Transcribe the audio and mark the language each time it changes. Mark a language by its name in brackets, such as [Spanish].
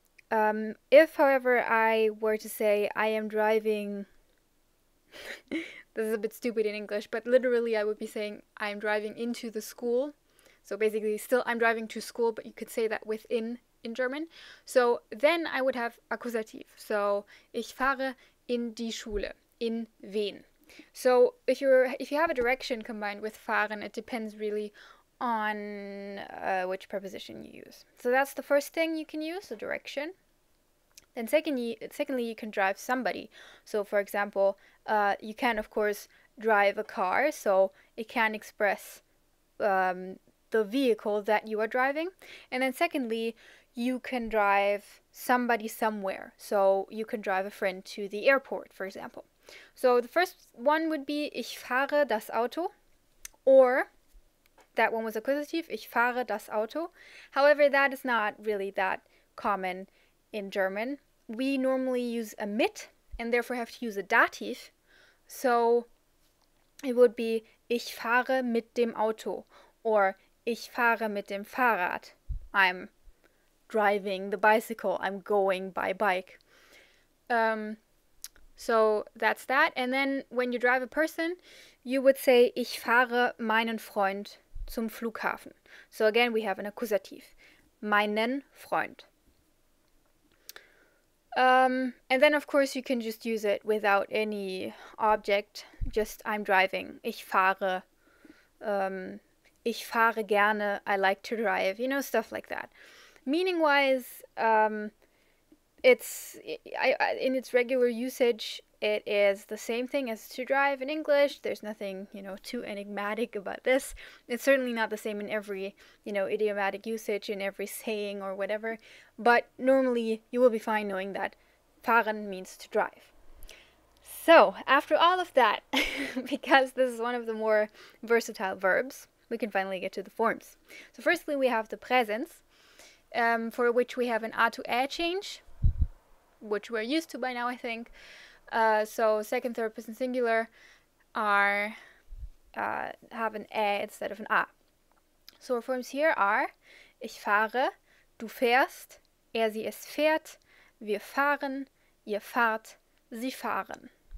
[English] If, however, I were to say I am driving, this is a bit stupid in English, but literally I would be saying I am driving into the school. So basically still I'm driving to school, but you could say that within in German. So then I would have accusative. [German] So ich fahre in die Schule. In wen? [English] So if you have a direction combined with fahren, it depends really on which preposition you use. So that's the first thing you can use, the direction. Then secondly, you can drive somebody. So for example, you can of course drive a car, so it can express the vehicle that you are driving. And then secondly, you can drive somebody somewhere. So you can drive a friend to the airport, for example. So the first one would be [German] ich fahre das Auto, [English] or that one was accusative, ich fahre das Auto. However, that is not really that common in German. We normally use a mit and therefore have to use a dative. So it would be [German] ich fahre mit dem Auto, or ich fahre mit dem Fahrrad. [English] I'm driving the bicycle, I'm going by bike. So that's that. And then when you drive a person, you would say [German] ich fahre meinen Freund zum Flughafen. [English] So again, we have an accusative. [German] Meinen Freund. [English] And then of course you can just use it without any object. Just I'm driving. [German] Ich fahre. Ich fahre gerne. [English] I like to drive. You know, stuff like that. Meaning-wise, in its regular usage, it is the same thing as to drive in English. There's nothing, too enigmatic about this. It's certainly not the same in every, idiomatic usage, in every saying or whatever. But normally, you will be fine knowing that fahren means to drive. So, after all of that, because this is one of the more versatile verbs, we can finally get to the forms. So firstly, we have the presens, for which we have an a to ä change, which we're used to by now, I think. So second, third person singular have an ä instead of an a. So our forms here are [German] ich fahre, du fährst, sie es fährt, wir fahren, ihr fahrt, sie fahren.